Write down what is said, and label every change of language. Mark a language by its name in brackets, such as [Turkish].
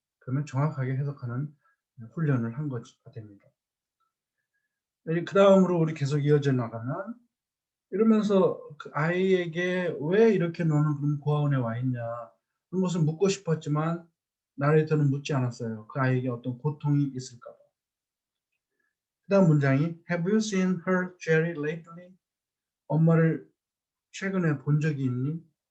[Korean] 그러면 정확하게 해석하는 훈련을 한 것이 됩니다. 그 다음으로 우리 계속 이어져 나가면 이러면서 그 아이에게 왜 이렇게 너는 그럼 고아원에 와 있냐 그런 것을 묻고 싶었지만 나레이터는 묻지 않았어요. 그 아이에게 어떤 고통이 있을까 봐. 그 다음 문장이 [English] Have you seen her Jerry lately? [Korean] 엄마를 최근에 본 적이 있니?